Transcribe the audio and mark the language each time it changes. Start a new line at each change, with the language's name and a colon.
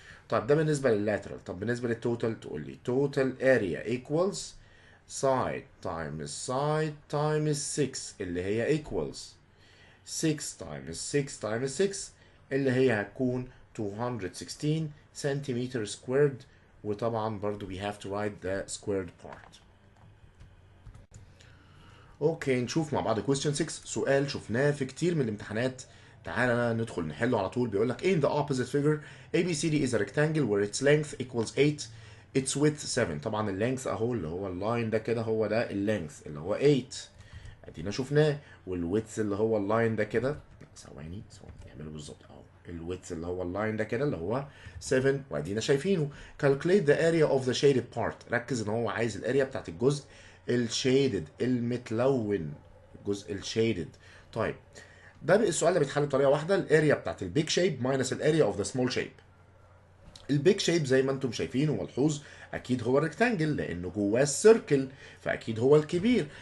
Arabic: طيب ده بالنسبه لللاترال. طب بالنسبه للتوتال تقول لي
English: total area equals side times side times 6
Arabic: اللي هي
English: equals 6 times 6 times 6
Arabic: اللي هي هتكون 216 سنتيمتر سكويرد.
English: وطبعا برضو we have to write the squared part.
Arabic: اوكي نشوف مع بعض
English: question 6،
Arabic: سؤال شفناه في كتير من الامتحانات. تعالى ندخل نحله على طول. بيقول لك
English: in the opposite figure ABCD is a rectangle where its length equals 8 its width 7.
Arabic: طبعا اللينث اهو اللي هو اللاين ده كده هو ده اللينث اللي هو 8 ادينا شفناه، والويدث اللي هو اللاين ده كده ثواني نعمله بالظبط اهو الويدث اللي هو اللاين ده كده اللي هو 7 وادينا شايفينه.
English: calculate the area of the shaded part.
Arabic: ركز ان هو عايز الاريا بتاعت الجزء الشيدد المتلون، الجزء الشيدد. طيب ده السؤال ده بيتحل بطريقه واحده، الاريا بتاعت البيج شيب ماينس الاريا اوف ذا سمول شيب. البيج شيب زي ما انتم شايفين وملحوظ اكيد هو الريكتانجل لانه جواه السيركل فاكيد هو الكبير.